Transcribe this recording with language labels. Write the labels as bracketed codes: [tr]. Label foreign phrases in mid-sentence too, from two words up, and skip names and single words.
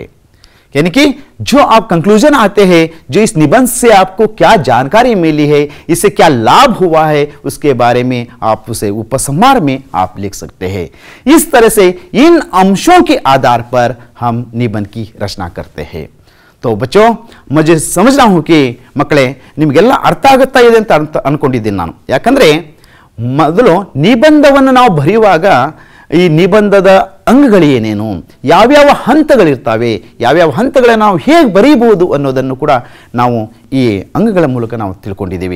[hi] यानी कि जो आप कंक्लूजन आते हैं, जो इस निबंध से आपको क्या जानकारी मिली है, इससे क्या लाभ हुआ है, उसके बारे में आप उसे उपसंहार में आप लिख सकते हैं। इस तरह से इन अंशों के आधार पर हम निबंध की रचना करते हैं। तो बच्चों, मुझे समझना हूं कि [kn] मಕ್ಕಳೇ ನಿಮಗೆಲ್ಲ ಅರ್ಥ ಆಗುತ್ತಾ ಇದೆ ಅಂತ ಅನ್ಕೊಂಡಿದ್ದೀನಿ ನಾನು। ಯಾಕಂದ್ರೆ ಮೊದಲು ನಿಬಂಧವನ್ನು ನಾವು ಬರೆಯುವಾಗ ಈ ನಿಬಂಧದ ಅಂಗಗಳೇನೇನು, ಯಾವ್ಯಾವ ಹಂತಗಳಿರ್ತವೆ, ಯಾವ್ಯಾವ ಹಂತಗಳನ್ನು ನಾವು ಹೇಗೆ ಬರೀಬಹುದು ಅನ್ನೋದನ್ನು ಕೂಡ ನಾವು ಈ ಅಂಗಗಳ ಮೂಲಕ ನಾವು ತಿಳ್ಕೊಂಡಿದ್ದೀವಿ.